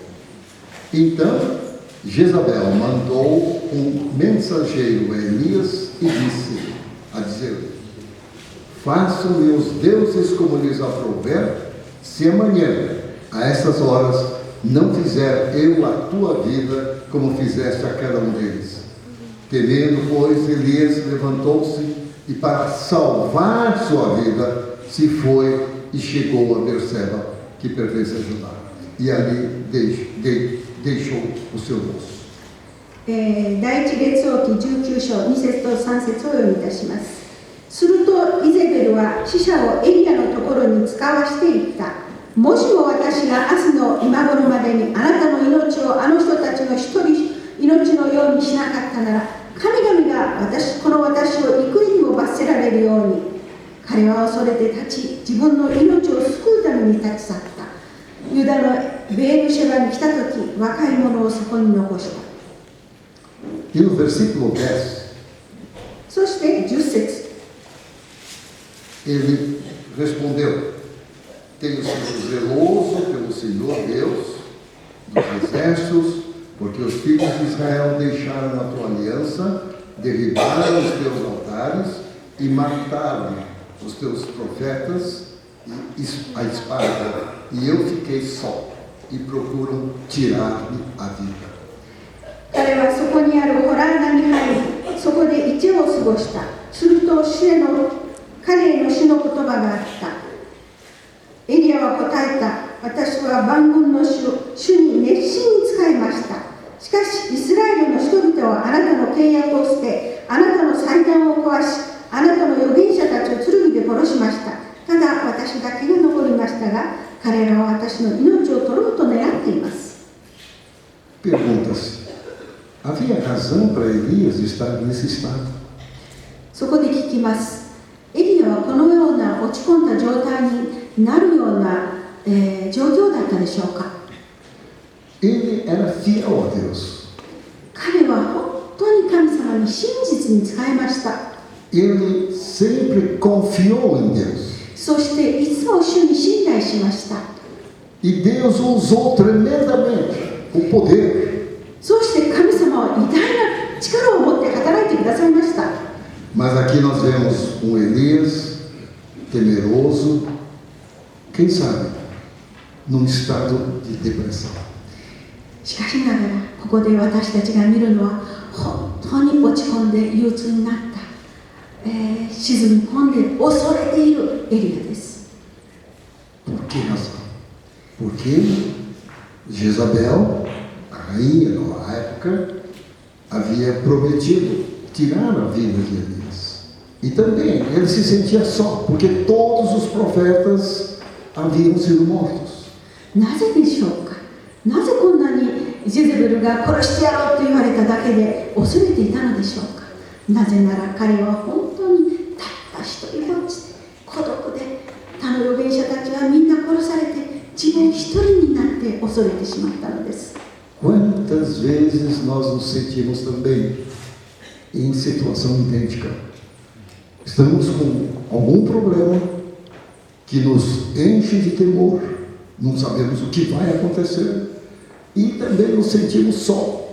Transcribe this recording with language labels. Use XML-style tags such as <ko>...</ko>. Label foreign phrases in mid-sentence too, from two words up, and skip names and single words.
<pt>Então Jezabel mandou mensageiro a Elias e disse a dizer: façam-me os deuses como lhes aprouver, se amanhã, a essas horas, não fizer eu a tua vida como fizeste a cada um deles. Temendo, pois, Elias levantou-se, e para salvar sua vida, se foi e chegou a Berseba, que pertence a Judá. E ali deixou o seu moço.</pt> <ja>第一列王記19章2節と3節をお読みいたします。するとイゼベルは使者をエリアのところに使わしていった。もしも私が明日の今頃までにあなたの命をあの人たちの一人命のようにしなかったなら、神々がこの私を幾重にも罰せられるように。彼は恐れて立ち、自分の命を救うために立ち去った。ユダのベールシェバに来たとき、若い者をそこに残した。</ja> <pt>E no versículo 10,</pt> <ja>そして10節</ja> <pt>ele respondeu: Tenho sido zeloso pelo Senhor Deus dos exércitos, porque os filhos de Israel deixaram a tua aliança, derribaram os teus altares e mataram os teus profetas a espada, e eu fiquei só, e procuram tirar-me a vida.</pt> <ja>彼はそこにあるホラーナに入り、そこで一夜を過ごした。すると彼への主の言葉があった。エリアは答えた。私は万軍の主に熱心に仕えました。しかしイスラエルの人々はあなたの契約を捨て、あなたの祭壇を壊し、あなたの預言者たちを剣で殺しました。ただ私だけが残りましたが、彼らは私の命を取ろうと狙っています。</ja> <pt>Pergunta-se: havia razão para Elias estar nesse estado?</pt> <ja>そこで聞きます。エリアはこのような落ち込んだ状態になるような、状況だったでしょうか。</ja> <pt>Ele era fiel a Deus.</pt> <ja>彼は本当に神様に真実に仕えました。</ja> <pt>Ele sempre confiou em Deus.</pt> <ja>そしていつも主に信頼しました。</ja> <pt>E Deus usou tremendamente o poder.</pt> <ja>そして神様は偉大な力を持って働いてくださいました。</ja> <pt>Mas aqui nós vemos Elias temeroso, quem sabe, num estado de depressão.</pt> <ja>しかしながらここで私たちが見るのは本当に落ち込んで憂鬱になった、沈み込んで恐れているエリアです。</ja> <pt>Por que razão? Porque Jezabel, a rainha na época, havia prometido tirar a vida de Elias. E também ele se sentia só, porque todos os profetas haviam sido mortos.</pt> <ja>なぜでしょうか。なぜこんなにジェゼベルが殺してやろうと言われただけで恐れていたのでしょうか。なぜなら彼は本当にたった一人ぼっちで孤独で、他の預言者たちはみんな殺されて自分一人になって恐れてしまったのです。</ja> <pt>Quantas vezes nós nos sentimos também em situação idêntica? Estamos com algum problema que nos enche de temor, não sabemos o que vai acontecer e também nos sentimos só.</pt>